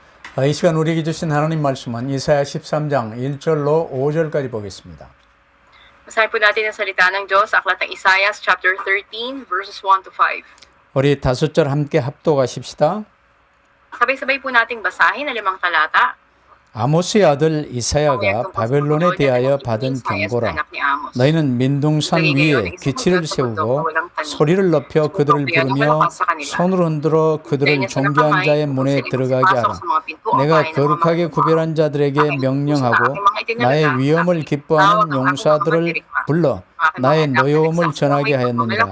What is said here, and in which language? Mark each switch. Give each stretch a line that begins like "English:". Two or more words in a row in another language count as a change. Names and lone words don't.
Korean: 이 시간 우리에게 주신 하나님 말씀은 이사야 13장 1절로 5절까지 보겠습니다.
Filipino: Basahin po natin ang salita ng Diyos sa aklat ng Isaiah
English: chapter 13 verses 1 to 5.
Korean: 우리 5절 함께 합독하십시다.
Filipino: Sabay-sabay po nating basahin ang 5 talata.
Korean: 아모스의 아들 이사야가 바벨론에 대하여 받은 경고라. 너희는 민둥산 위에 기치를 세우고 소리를 높여 그들을 부르며 손을 흔들어 그들을 존귀한 자의 문에 들어가게 하라. 내가 거룩하게 구별한 자들에게 명령하고 나의 위엄을 기뻐하는 용사들을 불러 나의 노여움을 전하게 하였느니라.